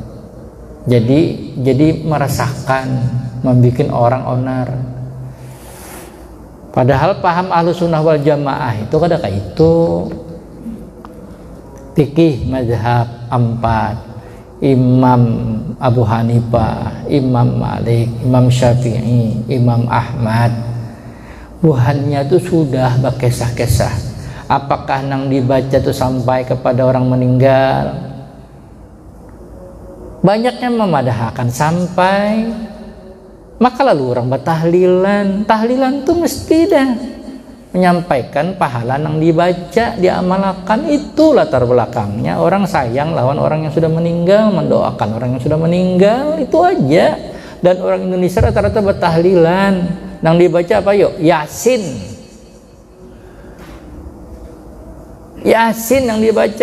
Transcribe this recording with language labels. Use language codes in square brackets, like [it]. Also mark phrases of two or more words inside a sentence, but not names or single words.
[bjn] Jadi merasakan membuat orang onar padahal paham [ar] أهل السنة والجماعة [bjn] itu kada kayak itu fikih mazhab 4 Imam Abu Hanifah, Imam Malik, Imam Syafi'i, Imam Ahmad. Buhannya itu sudah berkisah-kisah. Apakah nang dibaca itu sampai kepada orang meninggal? Banyaknya memadahkan sampai. Maka lalu orang bertahlilan. Tahlilan itu mesti dah menyampaikan pahala yang dibaca, diamalkan. Itu latar belakangnya orang sayang lawan orang yang sudah meninggal, mendoakan orang yang sudah meninggal, itu aja. Dan orang Indonesia rata-rata bertahlilan. Yang dibaca apa yuk? Yasin. Yasin yang dibaca.